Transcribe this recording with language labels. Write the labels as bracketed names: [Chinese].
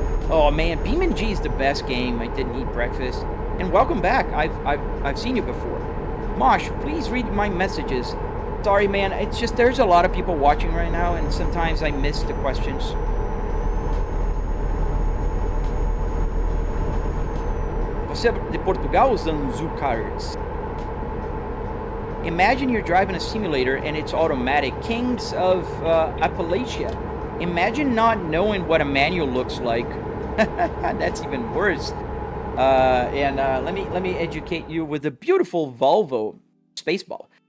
[English] Oh man, BeamNG is the best game. I didn't eat breakfast. And welcome back. I've seen you before. Mosh, please read my messages. Sorry, man. It's just there's a lot of people watching right now, and sometimes I miss the questions. [Portuguese] Você é de Portugal usando Junkyards? [English] Imagine you're driving a simulator and it's automatic. Kings of Appalachia. Imagine not knowing what a manual looks like. That's even worse. Let me educate you with a beautiful Volvo Spaceball.